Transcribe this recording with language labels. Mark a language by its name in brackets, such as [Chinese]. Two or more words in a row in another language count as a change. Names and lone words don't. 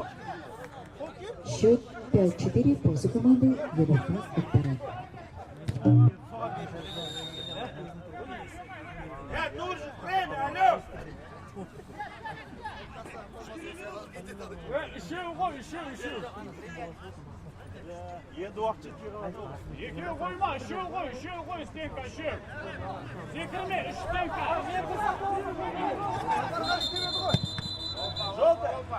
[Russian] Счет 5-4 в пользу команды Елорда Акбарат. Нужно время, алло! [Kazakh] Енді уақытша екеу қойма, үшеу қой, стенка, үшеу. Секірме, үш стенка. Желтый.